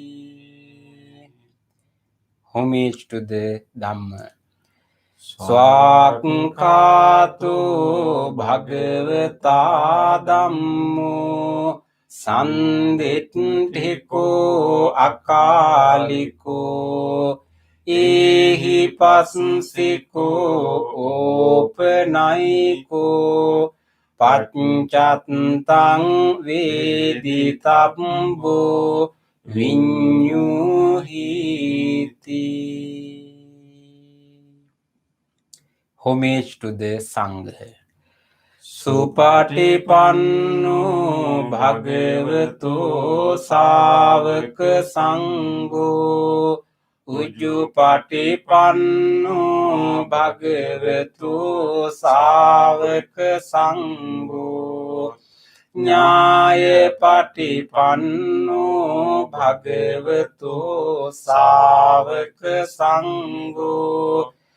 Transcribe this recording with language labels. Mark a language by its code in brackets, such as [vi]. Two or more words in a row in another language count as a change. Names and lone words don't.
[en] Homage to the Dhamma. [pi] Swakkhāto bhagavata dhammo sanditthiko akaliko ehi passiko opanayiko paccattāṃ veditabbo viññuhiti. [en] Homage to the Sangha. [pi] Supatipanno bhagavato sāvaka sangho Ujjupatipanno bhagavato sāvaka sangho Nyāya patipanno bhagavato sāvaka sangho